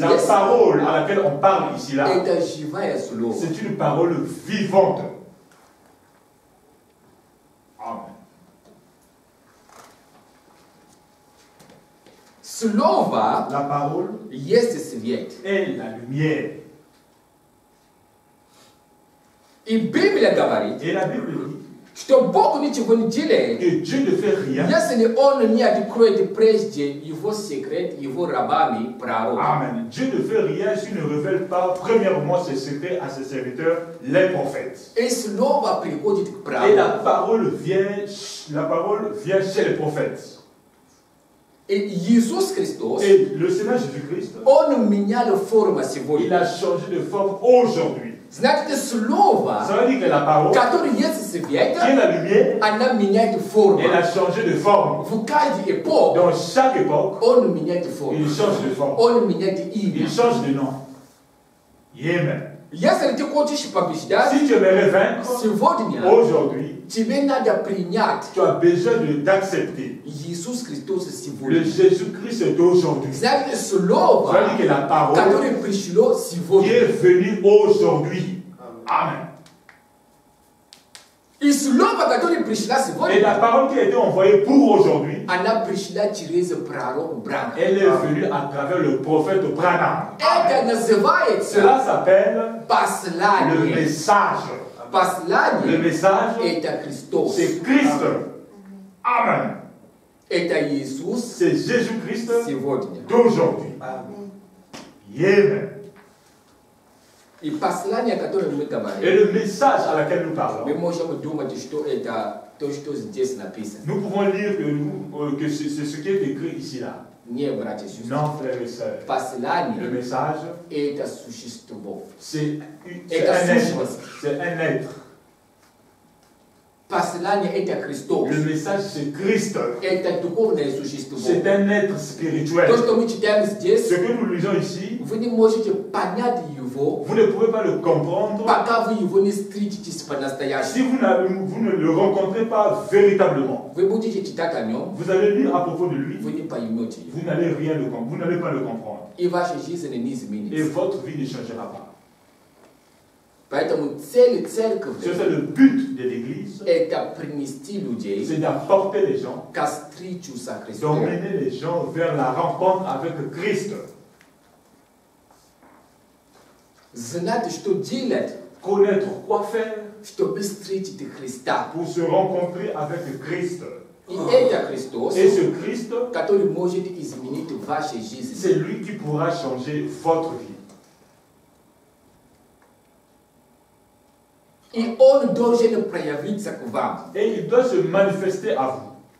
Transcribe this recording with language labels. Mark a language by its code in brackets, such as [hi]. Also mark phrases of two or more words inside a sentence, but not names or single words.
[fr] la parole à laquelle on parle ici là, [ru] это живое слово. [fr] C'est une parole vivante. Amen. [ru] Слово, [fr] la parole, [ru] есть свет. [fr] Est la lumière. [ru] И Библия говорит, [fr] et la Bible dit, [ru] что Бог ничего не делает, [fr] que Dieu ne fait rien, [ru] если Он не откроет прежде Его секрет, Его рабами, пророками. Amen. [fr] Dieu ne fait rien s'il ne révèle pas premièrement ses secrets à ses serviteurs, les prophètes. [ru] И слово приходит к пророку. [fr] Et la parole vient chez les prophètes. [ru] И Иисус Христос, [fr] et le Seigneur Jésus-Christ, [ru] Он менял форму сегодня. [fr] Il a changé de forme aujourd'hui. [ru] Значит, слово, которое есть свет, [fr] qui est la lumière, [ru] она меняет форму. [fr] Elle a changé de forme. [ru] В каждой эпохе, [fr] dans chaque époque, [ru] он меняет форму. [fr] Il change de forme. [ru] Он меняет имя. [fr] Il change de nom. Amen. [ru] Если ты хочешь побеждать, [fr] si tu aimerais vaincre, [ru] сегодня, [fr] aujourd'hui, [ru] тебе надо принять, [fr] tu as besoin d'accepter [ru] Иисус Христос сегодня. [fr] Le Jésus-Christ d'aujourd'hui. [ru] Значит, слово, [fr] que la parole, [ru] которое пришло сегодня, [fr] qui est venu aujourd'hui. Amen. [ru] И слово, которое пришла сегодня, [fr] et la parole qui a été envoyée pour aujourd'hui, [ru] она пришла через пророк Брана. [fr] Elle est venue à travers le prophète Branham. [ru] Это называется, [fr] Cela s'appelle [ru] послание. [fr] Le message. [ru] Послание. [fr] Le message, [ru] это Христос. [fr] C'est Christ. Amen. [ru] Это Иисус. [fr] C'est Jésus-Christ [ru] сегодня. [fr] D'aujourd'hui. Amen. [ru] И послание, о котором мы говорим, [fr] et le message à laquelle nous parlons, [ru] мы можем думать, что это то, что здесь написано. [fr] Nous pouvons lire que c'est ce qui est écrit ici là. [ru] Не, братья и сестры. [fr] Non, frères et sœurs. [ru] Послание, [fr] le message, [ru] это существо. [fr] C'est un être. [ru] Послание это Христос. [fr] Le message c'est Christ. [ru] Это духовное существо. [fr] C'est un être spirituel. [ru] То, что мы читаем здесь, [fr] ce que nous lisons ici, [ru] вы не можете понять его, [fr] vous ne pouvez pas le comprendre, [ru] пока вы его не встретитесь по-настоящему. [fr] si vous ne le rencontrez pas véritablement. [ru] Вы будете читать о нем, [fr] vous allez lire à propos de lui, [ru] вы не поймете. [fr] Vous n'allez pas le comprendre. [ru] И ваша жизнь не изменится. [fr] Et votre vie ne changera pas. [ru] Поэтому цель церкви, [fr] c'est le but de l'église, [ru] это принести людей, [fr] c'est d'apporter les gens, [ru] ко встречу со Христом, [fr] d'emmener les gens vers la rencontre avec Christ. [ru] Знать, что делать, [fr] connaître quoi faire, [ru] чтобы встретить Христа, [fr] pour se rencontrer avec Christ. Et ce Christ, c'est lui qui pourra changer votre vie. Et il doit se manifester à vous.